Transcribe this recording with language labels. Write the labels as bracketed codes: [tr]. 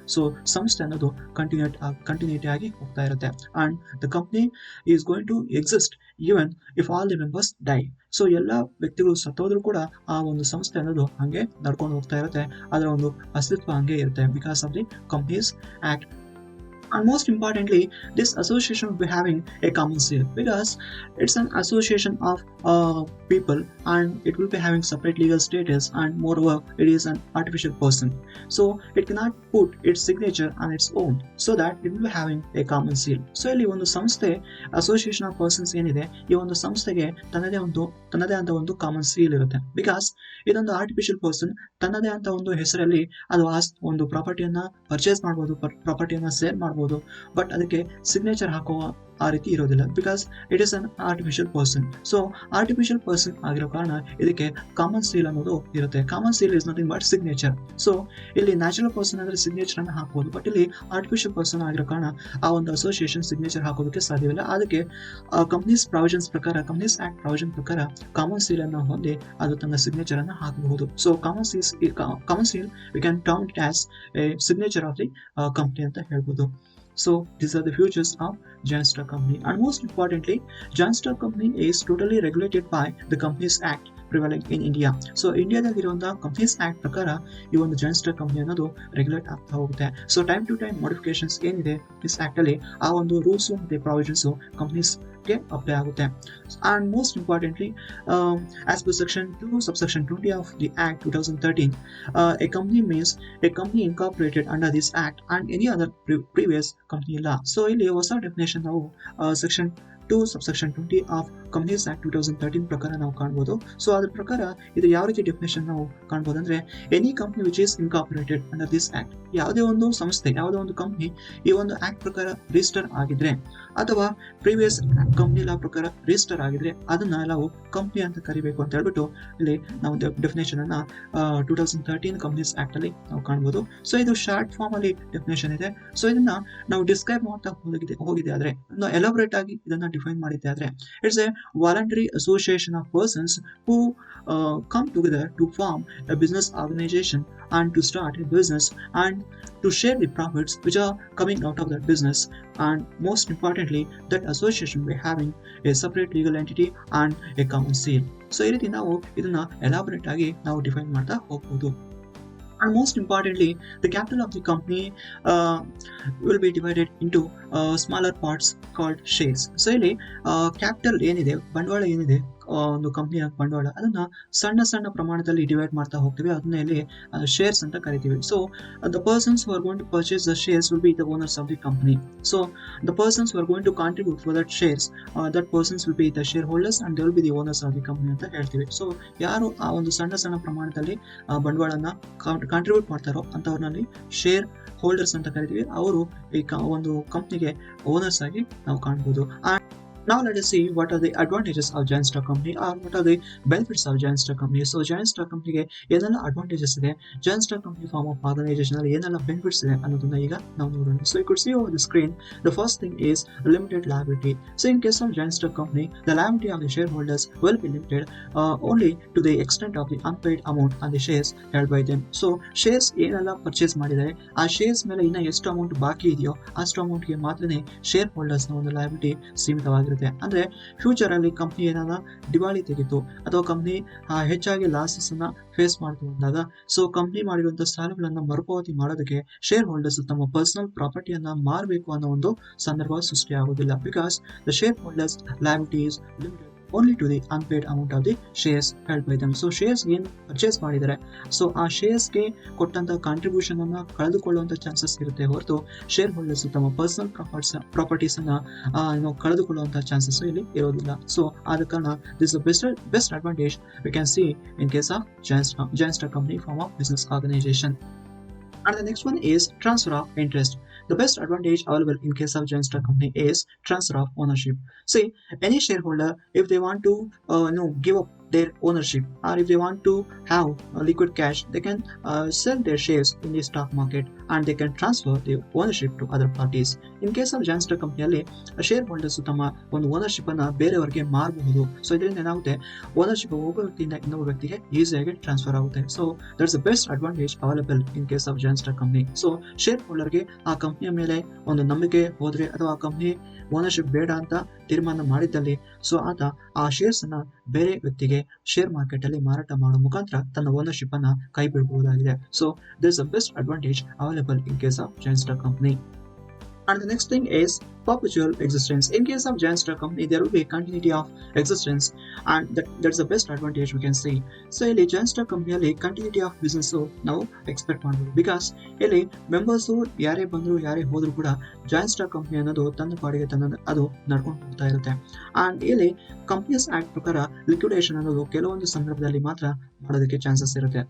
[kn] So ಸಂಸ್ಥೆ ಅನ್ನೋದು continuity ಆಗಿ ಹೋಗ್ತಾ ಇರುತ್ತೆ. [en] And the company is going to exist even if all the members die. [kn] So ಎಲ್ಲ ವ್ಯಕ್ತಿಗಳು ಸತ್ತೋದ್ರು ಕೂಡ ಆ ಒಂದು ಸಂಸ್ಥೆ ಅನ್ನೋದು ಹಂಗೆ ನಡ್ಕೊಂಡು ಹೋಗ್ತಾ ಇರುತ್ತೆ, ಅದರ ಒಂದು ಅಸ್ತಿತ್ವ ಹಂಗೆ ಇರುತ್ತೆ [en] Because of the Companies Act And most importantly, this association will be having a common seal because it's an association of people, and it will be having separate legal status, and moreover it is an artificial person, so it cannot put its signature on its own, so that it will be having a common seal. [kn] So ಇಲ್ಲಿ ಒಂದು ಸಂಸ್ಥೆ association of persons ಏನಿದೆ, ಈ ಒಂದು ಸಂಸ್ಥೆಗೆ ತನ್ನದೇ ಅಂತ ಒಂದು ಕಾಮನ್ ಸೀಲ್ ಇರುತ್ತೆ. ಬಿಕಾಸ್ ಇದೊಂದು ಆರ್ಟಿಫಿಷಿಯಲ್ ಪರ್ಸನ್ ತನ್ನದೇ ಅಂತ ಒಂದು ಹೆಸರಲ್ಲಿ ಅದು ಒಂದು ಪ್ರಾಪರ್ಟಿಯನ್ನ ಪರ್ಚೇಸ್ ಮಾಡ್ಬೋದು, ಪ್ರಾಪರ್ಟಿಯನ್ನ ಸೇಲ್ ಮಾಡ್ಬೋದು, ಬಟ್ ಅದಕ್ಕೆ ಸಿಗ್ನೇಚರ್ ಹಾಕುವ ಆ ರೀತಿ ಇರೋದಿಲ್ಲ. [en] Because it is an artificial person. [kn] So artificial person ಆಗಿರೋ ಕಾರಣ ಇದಕ್ಕೆ ಕಾಮನ್ ಸೀಲ್ ಅನ್ನೋದು ಇರುತ್ತೆ. [en] Common seal is nothing but signature. [kn] So ಇಲ್ಲಿ ನ್ಯಾಚುರಲ್ ಪರ್ಸನ್ ಅಂದ್ರೆ ಸಿಗ್ನೇಚರ್ ಅನ್ನ ಹಾಕಬಹುದು, ಬಟ್ ಇಲ್ಲಿ ಆರ್ಟಿಫಿಷಿಯಲ್ ಪರ್ಸನ್ ಆಗಿರೋ ಕಾರಣ ಆ ಒಂದು ಅಸೋಸಿಯೇಷನ್ ಸಿಗ್ನೇಚರ್ ಹಾಕೋದಕ್ಕೆ ಸಾಧ್ಯವಿಲ್ಲ. ಅದಕ್ಕೆ ಕಂಪ್ನೀಸ್ ಪ್ರಾವಿಷನ್ಸ್ ಪ್ರಕಾರ, ಕಂಪ್ನೀಸ್ ಆಕ್ಟ್ ಪ್ರಾವಿಷನ್ ಪ್ರಕಾರ ಕಾಮನ್ ಸೀಲ್ ಅನ್ನು ಹೊಂದಿ ಅದು ತನ್ನ ಸಿಗ್ನೇಚರ್ ಅನ್ನು ಹಾಕಬಹುದು. [en] so common seal we can term it as a signature of the company [kn] ಅಂತ ಹೇಳ್ಬೋದು. [en] So these are the features of joint stock company, and most importantly, joint stock company is totally regulated by the Companies Act prevailing in India. [kn] So ಇಂಡಿಯಾದಲ್ಲಿರುವಂತಹ companies act ಪ್ರಕಾರ ಈ ಒಂದು joint stock company ಅನ್ನೋದು regulate ಆಗ್ತಾ ಹೋಗುತ್ತೆ. So time to time modifications ಏನಿದೆ this act ಅಲ್ಲಿ, ಆ ಒಂದು ರೂಲ್ಸ್ ಮತ್ತೆ ಪ್ರಾವಿಷನ್ಸ್ ಕಂಪ್ನೀಸ್ಗೆ ಅಪ್ಲೈ ಆಗುತ್ತೆ. [en] And most importantly, as per section 2 subsection 20 of the Act 2013, a company means a company incorporated under this act and any other previous company law. [kn] So ಇಲ್ಲಿ ಹೊಸ definition ನಾವು section 2 subsection 20 of companies act 2013 ಪ್ರಕಾರ ನಾವು ಕಾಣಬಹುದು. So ಅದ್ರ ಪ್ರಕಾರ ಇದು ಯಾವ ರೀತಿ ಡೆಫಿನೇಷನ್ ನಾವು ಕಾಣಬಹುದು ಅಂದ್ರೆ, [en] any company which is incorporated under this act, [kn] ಯಾವುದೇ ಒಂದು ಸಂಸ್ಥೆ, ಯಾವುದೇ ಒಂದು ಕಂಪ್ನಿ ಈ ಒಂದು ಆಕ್ಟ್ ಪ್ರಕಾರ ರಿಜಿಸ್ಟರ್ ಆಗಿದ್ರೆ ಅಥವಾ ಪ್ರೀವಿಯಸ್ ಕಂಪ್ನಿ ಲಾ ಪ್ರಕಾರ ರಿಜಿಸ್ಟರ್ ಆಗಿದ್ರೆ ಅದನ್ನ ನಾವು ಕಂಪ್ನಿ ಅಂತ ಕರಿಬೇಕು ಅಂತ ಹೇಳ್ಬಿಟ್ಟು ಇಲ್ಲಿ ನಾವು ಡೆಫಿನೇಷನ್ ಅನ್ನ 2013 ಕಂಪ್ನೀಸ್ ಆಕ್ಟ್ ಅಲ್ಲಿ ನಾವು ಕಾಣಬಹುದು. ಸೊ ಇದು ಶಾರ್ಟ್ ಫಾರ್ಮ್ ಅಲ್ಲಿ ಡೆಫಿನೇಷನ್ ಇದೆ. ಸೊ ಇದನ್ನ ನಾವು ಡಿಸ್ಕ್ರೈಬ್ ಮಾಡ್ತಾ ಹೋಗಿದೆ ಆದ್ರೆ, ಎಲಾಬರೇಟ್ ಆಗಿ ಇದನ್ನ ಡಿಫೈನ್ ಮಾಡಿದ್ದೆ ಆದ್ರೆ, [en] It's a voluntary association of persons who come together to form a business organization and to start a business and to share the profits which are coming out of that business. And most importantly, that association will be having a separate legal entity and a common seal. [kn] So ಈ ರೀತಿ ನಾವು ಇದನ್ನ elaborate ಆಗಿ ನಾವು define ಮಾಡ್ತಾ ಹೋಗ್ಬೋದು. [en] And most importantly, the capital of the company will be divided into smaller parts called shares. [kn] So ಇಲ್ಲಿ capital ಏನಿದೆ, ಬಂಡವಾಳ ಏನಿದೆ, ಒಂದು ಕಂಪ್ನಿಯ ಬಂಡವಾಳ, ಅದನ್ನ ಸಣ್ಣ ಸಣ್ಣ ಪ್ರಮಾಣದಲ್ಲಿ ಡಿವೈಡ್ ಮಾಡ್ತಾ ಹೋಗ್ತೀವಿ. ಅದನ್ನ ಇಲ್ಲಿ ಶೇರ್ಸ್ ಅಂತ ಕರಿತೀವಿ. [en] So the persons who are going to purchase the shares will be the owners of the company. So the persons who are going to contribute for that shares, that persons will be the shareholders and they will be the owners of the company [kn] ಅಂತ ಹೇಳ್ತೀವಿ. So ಯಾರು ಆ ಒಂದು ಸಣ್ಣ ಸಣ್ಣ ಪ್ರಮಾಣದಲ್ಲಿ ಬಂಡವಾಳನ contribute ಮಾಡ್ತಾರೋ ಅಂತವ್ರನಲ್ಲಿ ಶೇರ್ ಹೋಲ್ಡರ್ಸ್ ಅಂತ ಕರಿತೀವಿ. ಅವರು ಈ ಒಂದು ಕಂಪ್ನಿಗೆ ಓನರ್ಸ್ ಆಗಿ ನಾವು ಕಾಣಬಹುದು. [en] Now let us see what are the advantages of joint stock company, or what are the benefits of joint stock company. [kn] So joint stock company ಗೆ ಏನೆಲ್ಲ ಅಡ್ವಾಂಟೇಜಸ್ ಇದೆ, joint stock company form of organisation ಅಲ್ಲಿ ಏನೆಲ್ಲ benefits ಇದೆ ಅನ್ನೋದನ್ನ ಈಗ ನಾವು ನೋಡೋಣ. [en] So you could see over the screen, the first thing is limited liability. So in case of joint stock company, the liability of the shareholders will be limited only to the extent of the unpaid amount on the shares held by them. [kn] So shares ಏನೆಲ್ಲ purchase ಮಾಡಿದರೆ ಆ shares ಮೇಲೆ ಇನ್ನ ಎಷ್ಟು amount ಬಾಕಿ ಇದೆಯೋ ಅಷ್ಟು ಅಮೌಂಟ್ಗೆ ಮಾತ್ರನೇ ಶೇರ್ ಹೋಲ್ಡರ್ಸ್ ನ ಒಂದು ಲಯಬಿಲಿಟಿ ಸೀಮಿತವಾಗಿರುತ್ತೆ. ಅಂದ್ರೆ ಫ್ಯೂಚರ್ ಅಲ್ಲಿ ಕಂಪ್ನಿ ಏನಾದ ದಿವಾಳಿ ತೆಗಿತು ಅಥವಾ ಕಂಪ್ನಿ ಹೆಚ್ಚಾಗಿ ಲಾಸಸ್ ಅನ್ನ ಫೇಸ್ ಮಾಡ್ತು ಅಂದಾಗ, ಸೊ ಕಂಪ್ನಿ ಮಾಡಿರುವಂತಹ ಸಾಲಗಳನ್ನ ಮರುಪಾವತಿ ಮಾಡೋದಕ್ಕೆ ಶೇರ್ ಹೋಲ್ಡರ್ಸ್ ತಮ್ಮ ಪರ್ಸನಲ್ ಪ್ರಾಪರ್ಟಿಯನ್ನ ಮಾರಬೇಕು ಅನ್ನೋ ಒಂದು ಸಂದರ್ಭ ಸೃಷ್ಟಿಯಾಗುವುದಿಲ್ಲ. [en] Because the share holders liability is limited only to the unpaid amount of the shares held by them. [kn] So shares ಏನು ಪರ್ಚೇಸ್ ಮಾಡಿದರೆ, ಸೊ ಆ ಶೇರ್ಸ್ಗೆ ಕೊಟ್ಟಂತ ಕಾಂಟ್ರಿಬ್ಯೂಷನ್ ಅನ್ನ ಕಳೆದುಕೊಳ್ಳುವಂತ ಚಾನ್ಸಸ್ ಇರುತ್ತೆ ಹೊರತು ಶೇರ್ ಹೋಲ್ಡರ್ಸ್ ತಮ್ಮ ಪರ್ಸನಲ್ ಪ್ರಾಪರ್ಟೀಸ್ ಅನ್ನ ಕಳೆದುಕೊಳ್ಳುವಂತ ಚಾನ್ಸಸ್ ಇಲ್ಲಿ ಇರೋದಿಲ್ಲ. ಸೊ ಆದ ಕಾರಣ [en] This best advantage we can see in case of joint stock company form of business organization. And the next one is transfer of interest. The best advantage available in case of joint stock company is transfer of ownership. See, any shareholder, if they want to give up their ownership, or if they want to have liquid cash, they can sell their shares in the stock market and they can transfer the ownership to other parties. In case of joint stock company [kn] ಅಲ್ಲಿ share holders ತಮ್ಮ ಒಂದು ownership ಅನ್ನ ಬೇರೆಯವರಿಗೆ ಮಾರಬಹುದು. So ಇದರಿಂದ ಏನಾಗುತ್ತೆ, ownership ಒಬ್ಬ ವ್ಯಕ್ತಿಯಿಂದ ಇನ್ನೊಬ್ಬ ವ್ಯಕ್ತಿಗೆ ಈಸಿಯಾಗಿ ಟ್ರಾನ್ಸ್ಫರ್ ಆಗುತ್ತೆ. [en] So that's the best advantage available in case of joint stock company. [kn] So share ಹೋಲ್ಡರ್ಗೆ ಆ ಕಂಪನಿಯ ಮೇಲೆ ಒಂದು ನಂಬಿಕೆ ಹೋದ್ರೆ ಅಥವಾ ಆ ಕಂಪನಿ ಓನರ್ಶಿಪ್ ಬೇಡ ಅಂತ ತೀರ್ಮಾನ ಮಾಡಿದ್ದಲ್ಲಿ, ಸೊ ಆತ ಆ ಶೇರ್ಸ್ ಅನ್ನ ಬೇರೆ ವ್ಯಕ್ತಿಗೆ ಶೇರ್ ಮಾರ್ಕೆಟ್ ಅಲ್ಲಿ ಮಾರಾಟ ಮಾಡೋ ಮುಖಾಂತರ ತನ್ನ ಓನರ್ಶಿಪ್ ಅನ್ನ ಕೈ ಬಿಡಬಹುದಾಗಿದೆ. [en] So this the best advantage available in case of joint stock company. And the next thing is perpetual existence. In case of giant stock company, there will be continuity of existence, and that's the best advantage we can see. [kn] So ಇಲ್ಲಿ giant stock company ಅಲ್ಲಿ continuity of business ನಾವು expect ಮಾಡಬಹುದು, because ಇಲ್ಲಿ members ಯಾರೇ ಬಂದ್ರು ಯಾರೇ ಹೋದ್ರು ಕೂಡ ಜಾಯಿಂಟ್ ಸ್ಟಾಕ್ ಕಂಪನಿ ಅನ್ನೋದು ತನ್ನ ಪಾಡಿಗೆ ಅದು ನಡ್ಕೊಂಡು ಹೋಗ್ತಾ ಇರುತ್ತೆ. ಅಂಡ್ ಇಲ್ಲಿ ಕಂಪನೀಸ್ ಆಕ್ಟ್ ಪ್ರಕಾರ ಲಿಕ್ವಿಡೇಷನ್ ಅನ್ನೋದು ಕೆಲವೊಂದು ಸಂದರ್ಭದಲ್ಲಿ ಮಾತ್ರ ಮಾಡೋದಕ್ಕೆ ಚಾನ್ಸಸ್ ಇರುತ್ತೆ.